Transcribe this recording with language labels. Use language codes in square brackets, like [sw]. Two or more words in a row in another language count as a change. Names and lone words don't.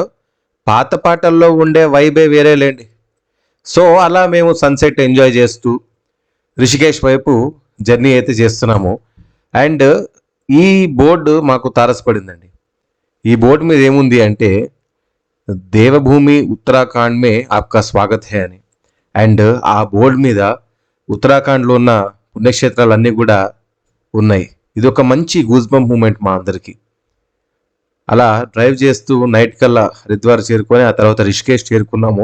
[te] పాత పాటల్లో ఉండే వైబే వేరే లేండి. సో అలా మేము [en] sunset enjoy [te] చేస్తూ రిషికేష్ వైపు జర్నీ అయితే చేస్తున్నాము. అండ్ ఈ బోర్డు మాకు తారసపడిందండి. ఈ బోర్డు మీద ఏముంది అంటే [hi] देवभूमि उत्तराखंड में आपका स्वागत है [te] అని. అండ్ ఆ బోర్డు మీద ఉత్తరాఖండ్లో ఉన్న పుణ్యక్షేత్రాలన్నీ కూడా ఉన్నాయి. ఇది ఒక మంచి [en] goosebump moment [te] మా అందరికీ. అలా డ్రైవ్ చేస్తూ నైట్ కల్లా హరిద్వార్ చేరుకొని ఆ తర్వాత రిషికేష్ చేరుకున్నాము.